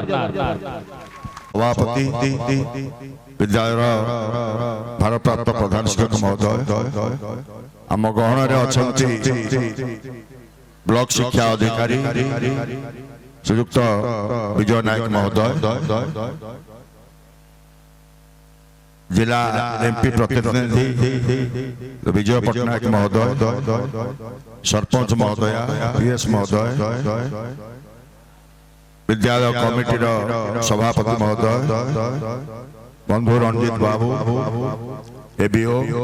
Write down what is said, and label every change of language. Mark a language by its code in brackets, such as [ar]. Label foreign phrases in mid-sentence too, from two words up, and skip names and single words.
[or] ସଭାପତି ବିଦ୍ୟାଳୟର ଭାରପ୍ରାପ୍ତ ପ୍ରଧାନ ଶିକ୍ଷକ ମହୋଦୟ, ଆମ ଗହଣରେ ଅଛନ୍ତି ବ୍ଲକ ଶିକ୍ଷା ଅଧିକାରୀ ଶ୍ରୀଯୁକ୍ତ ବିଜୟ ନାୟକ ମହୋଦୟ, ଜିଲ୍ଲା ଏମପି ପ୍ରତିନିଧି ବିଜୟ ପଟ୍ଟନାୟକ ମହୋଦୟ, ସରପଞ୍ଚ ମହୋଦୟ, ପିଏସ ମହୋଦୟ, ବିଦ୍ୟାଳୟ କମିଟି ସଭାପତି ମହୋଦୟ, ବନ୍ଧୁ ରଞ୍ଜିତ ବାବୁ, ଏବିଓ,